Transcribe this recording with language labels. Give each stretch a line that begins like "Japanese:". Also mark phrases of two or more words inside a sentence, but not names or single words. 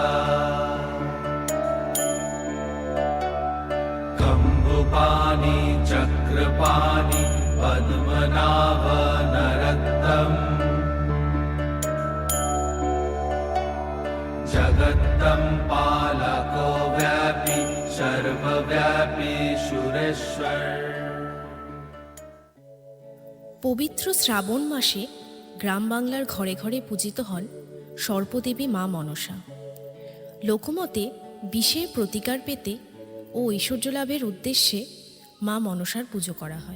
Sanskrit: कम्बुपाणि चक्रपाणि पद्मनाभ नरत्तम् जगत्तं पालको व्यापी सर्वव्यापी सुरेश्वर।
Bangla: পবিত্র শ্রাবণ মাসে গ্রাম বাংলার ঘরে ঘরে পূজিত হন সর্পদেবী মা মনসা। লোকমতে বিষের প্রতিকার পেতে ও ঐশ্বর্য লাভের উদ্দেশ্যে মা মনসার পুজো করা হয়।